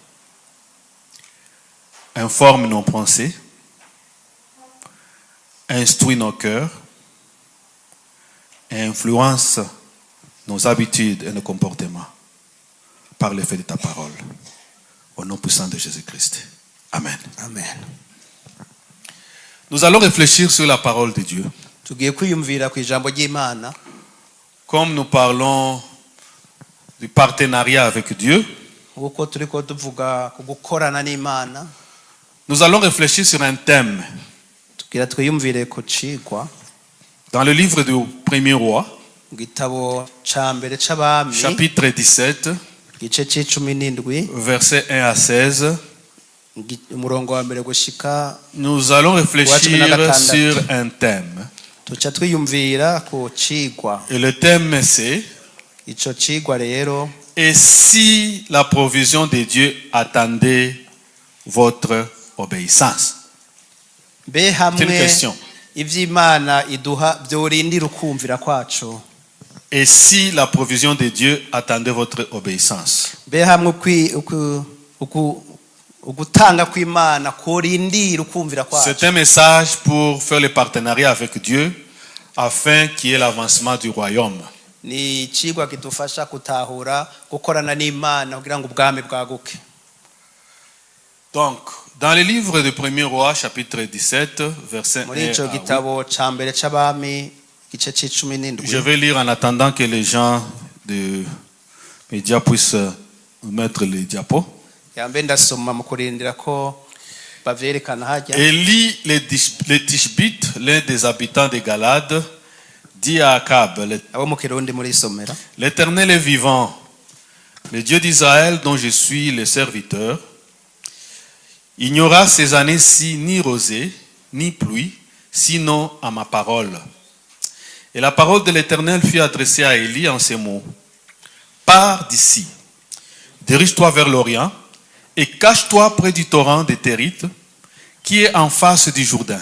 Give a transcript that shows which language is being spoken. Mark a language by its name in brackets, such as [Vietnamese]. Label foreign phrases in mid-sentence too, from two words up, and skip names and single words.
[French] Informe nos pensées. Instruis nos cœurs. Et influence nos habitudes et nos comportements par l'effet de ta parole. Au nom puissant de Jésus-Christ. Amen. Amen. Nous allons réfléchir sur la parole de Dieu. [Rundi] Tugiye kwiyumvira ku ijambo ry'Imana. [French] Comme nous parlons du partenariat avec Dieu, [Rundi] Uko turiko tuvuga ku gukorana n'Imana. [French] nous allons réfléchir sur un thème. [Rundi] Tugira twiyumvire ku cigwa [French] Dans le livre du Premier Roi, [Rundi] mu gitabo ca mbere c'abami [French] chapitre 17, [Rundi] igice c'17 [French] versets 1 à 16, [Rundi] umurongo wa mbere gushika [French] nous allons réfléchir [Rundi] gatandatu. [French] sur un thème. [Rundi] tuca twiyumvira ku cigwa. [French] Et le thème c'est: [Rundi] Ico cigwa rero [French] et si la provision de Dieu attendait votre obéissance? [Rundi] mbe [French] C'est une [Rundi] hamwe [French] question. [Rundi] ivy'Imana iduha vyorindira ukumvira kwacu. [French] Et si la provision de Dieu attendait votre obéissance? [Rundi] Mbe hamwe ugutanga kw'Imana korindira ukumvira kwacu. [French] C'est un message pour faire le partenariat avec Dieu afin qu'il y ait l'avancement du royaume. [Rundi] Ni cigwa kidufasha kutahura gukorana n'Imana kugira ngo ubwami bwaguke. [French] Donc, dans le livre de Premier Roi, chapitre 17, verset 1 [Rundi] Muri ico [French] à 8, [Rundi] gitabo ca mbere c'abami igice c'17 [French] je vais lire en attendant que les gens de médias puissent mettre les diapos. [Rundi] yambe ndasoma mu kurindira ko bavyerekana hajya. [French] Élie les Tishbites, l'un des habitants de Galade, dit à Akab: [Rundi] abo mu Kirundi muri isomera. [French] l'Éternel est vivant, le Dieu d'Israël dont je suis le serviteur. Il n'y aura ces années-ci ni rosée, ni pluie, sinon à ma parole. Et la parole de l'Éternel fut adressée à Élie en ces mots: pars d'ici, dirige-toi vers l'Orient, et cache-toi près du torrent des Térites, qui est en face du Jourdain.